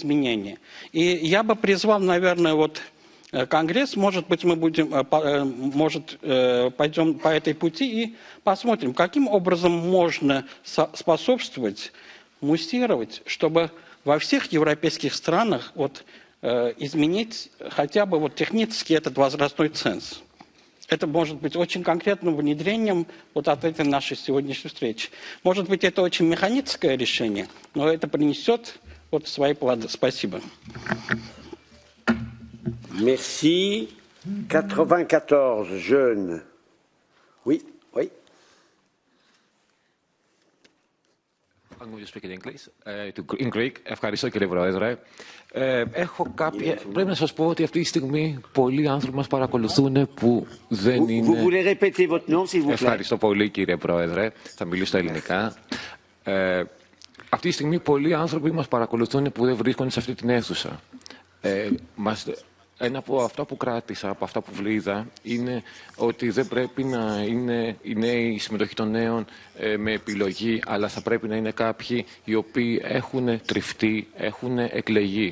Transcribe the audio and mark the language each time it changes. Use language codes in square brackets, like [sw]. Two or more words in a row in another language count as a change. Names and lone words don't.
[ru] И я бы призвал, наверное, вот Конгресс, может быть, мы пойдем по этой пути и посмотрим, каким образом можно способствовать, муссировать, чтобы во всех европейских странах изменить хотя бы технически этот возрастной ценз. Это может быть очень конкретным внедрением от этой нашей сегодняшней встречи. Может быть, это очень механическое решение, но это принесет свои плоды. Спасибо. [fr] Merci. 94 jeunes. Oui, oui. [en] I'm going to speak in English. In Greek. [el] Ευχαριστώ κύριε Πρόεδρε. Πρέπει να σας πω ότι αυτή τη στιγμή πολλοί άνθρωποι μας παρακολουθούν που δεν είναι... [fr] Vous voulez répéter votre nom, s'il vous plaît? [el] Ευχαριστώ πολύ κύριε Πρόεδρε. Θα μιλήσω στα ελληνικά. Αυτή τη στιγμή πολλοί άνθρωποι μας παρακολουθούν που δεν βρίσκονται σε αυτή την αίθουσα. Ένα από αυτά που κράτησα, από αυτά που είδα, είναι ότι δεν πρέπει να είναι η νέη συμμετοχή των νέων με επιλογή, αλλά θα πρέπει να είναι κάποιοι οι οποίοι έχουν τριφτεί, έχουν εκλεγεί.